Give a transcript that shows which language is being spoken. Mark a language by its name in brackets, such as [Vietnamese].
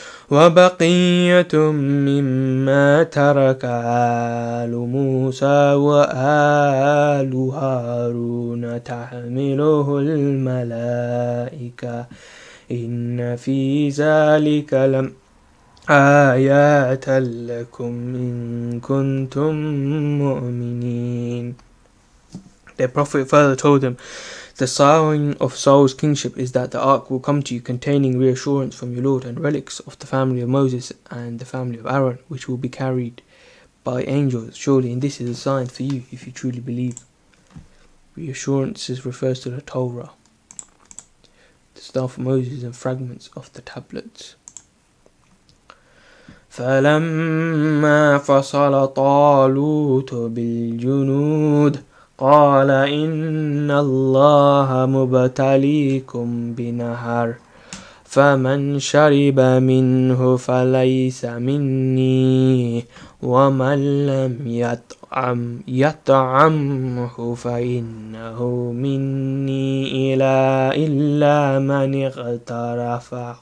[Arabic] وبقية مما ترك آل موسى وآل هارون تحمله الملائكة إن في ذلك آيات لكم إن كنتم مؤمنين. [English] Their prophet further told them, The sign of Saul's kingship is that the ark will come to you containing reassurance from your Lord and relics of the family of Moses and the family of Aaron, which will be carried by angels. Surely, and this is a sign for you if you truly believe. Reassurances refers to the Torah, the staff of Moses and fragments of the tablets. [Arabic] فلما فصل طالوت بالجنود قال إن الله مبتليكم بنهر فمن شرب منه فليس مني ومن لم يطعمه فإنه مني إلا من اغترف